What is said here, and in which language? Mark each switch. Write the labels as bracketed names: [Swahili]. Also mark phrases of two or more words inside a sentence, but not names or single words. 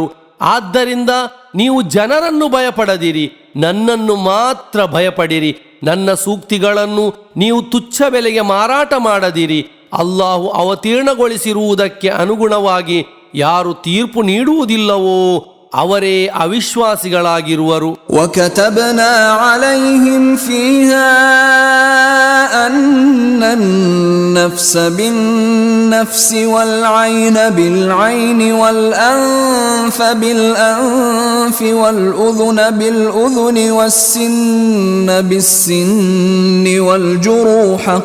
[Kannada] ಆದ್ದರಿಂದ ನೀವು ಜನರನ್ನು ಭಯಪಡದಿರಿ, ನನ್ನನ್ನು ಮಾತ್ರ ಭಯಪಡಿರಿ. ನನ್ನ ಸೂಕ್ತಿಗಳನ್ನು ನೀವು ತುಚ್ಛ ಬೆಲೆಗೆ ಮಾರಾಟ ಮಾಡದಿರಿ. ಅಲ್ಲಾಹು ಅವತೀರ್ಣಗೊಳಿಸಿರುವುದಕ್ಕೆ ಅನುಗುಣವಾಗಿ ಯಾರು ತೀರ್ಪು ನೀಡುವುದಿಲ್ಲವೋ ಅವರೇ ಅವಿಶ್ವಾಸಿಗಳಾಗಿರುವರು. [Arabic] وكتبنا عليهم فيها أن النفس بالنفس والعين بالعين والأنف بالأنف والأذن بالأذن والسن بالسن والجروح